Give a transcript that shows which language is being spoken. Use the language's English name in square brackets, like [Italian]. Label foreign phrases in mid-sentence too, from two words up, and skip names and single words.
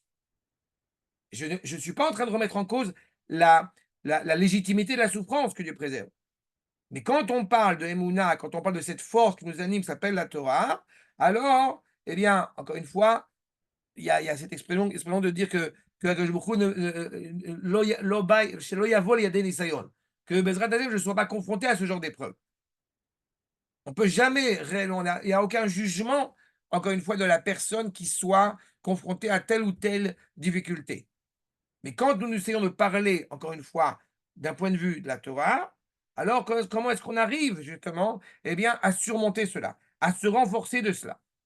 [French] Je ne suis pas en train de remettre en cause la légitimité de la souffrance que Dieu préserve. Mais quand on parle de Emouna, quand on parle de cette force qui nous anime, qui s'appelle la Torah, alors, eh bien, encore une fois, il y a cette expression de dire que [Hebrew] הקדוש ברוך הוא שלא יבוא לידי ניסיון, [French] que [Hebrew] בעזרת השם, [French] je ne sois pas confronté à ce genre d'épreuve. On ne peut jamais réellement, il n'y a aucun jugement, encore une fois, de la personne qui soit confrontée à telle ou telle difficulté. Mais quand nous essayons de parler, encore une fois, d'un point de vue de la Torah, alors comment est-ce qu'on arrive justement bien, à surmonter cela, à se renforcer de cela?